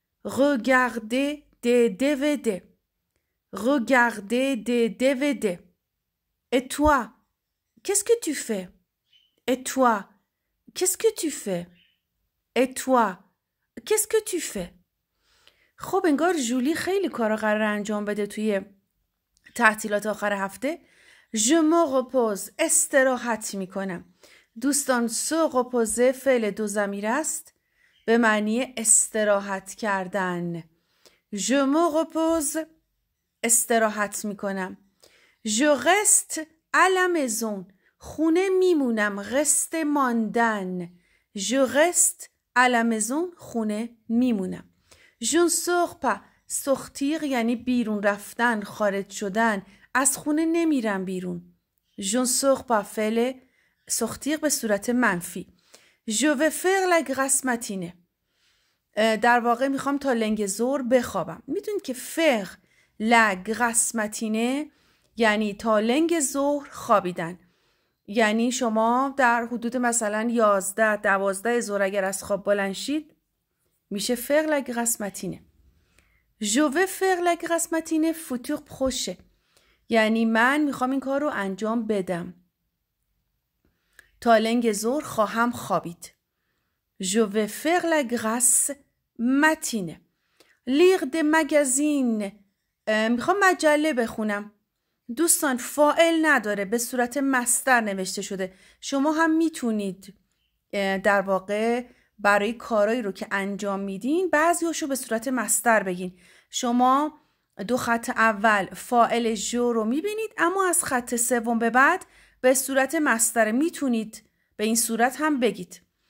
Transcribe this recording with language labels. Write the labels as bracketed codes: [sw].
[fr] Regarder des DVD. Regarder des DVD. Et toi, qu'est-ce que tu fais? Et toi, qu'est-ce que tu fais? Et toi, qu'est-ce que tu fais? [fa] خب انگار جولی خیلی کارا قراره انجام بده توی تعطیلات آخر هفته. [fr] Je me repose. [fa] استراحت میکنم. دوستان se reposer فعل دو ضمیر است به معنی استراحت کردن. [fr] Je me repose. [fa] استراحت میکنم. [fr] Je reste à la maison. [fa] خونه میمونم. reste ماندن. [fr] Je reste à la maison. [fa] خونه میمونم. [fr] Je ne sors pas. [fa] sortir یعنی بیرون رفتن، خارج شدن. از خونه نمیرم بیرون. [fr] Je ne sors pas [fa] فعل [fr] sortir [fa] به صورت منفی. [fr] Je vais faire la grasse matinée. [fa] در واقع میخوام تا لنگ ظهر بخوابم. میدونید که [fr] faire la grasse matinée [fa] یعنی تا لنگ ظهر خوابیدن. یعنی شما در حدود مثلا 11-12 ظهر اگر از خواب بلند شید میشه [fr] faire la grasse matinée. Je vais faire la grasse matinée futur proche. [fa] یعنی من میخوام این کار رو انجام بدم. تا لنگ ظهر خواهم خوابید. [fr] Je vais faire la grasse matinée. Lire des magazines. [fa] میخوام مجله بخونم. دوستان فاعل نداره، به صورت مصدر نوشته شده. شما هم میتونید در واقع برای کارایی رو که انجام میدین بعضیاشو به صورت مصدر بگین. شما دو خط اول فاعل جو رو میبینید، اما از خط سوم به بعد به صورت مصدر میتونید به این صورت هم بگید.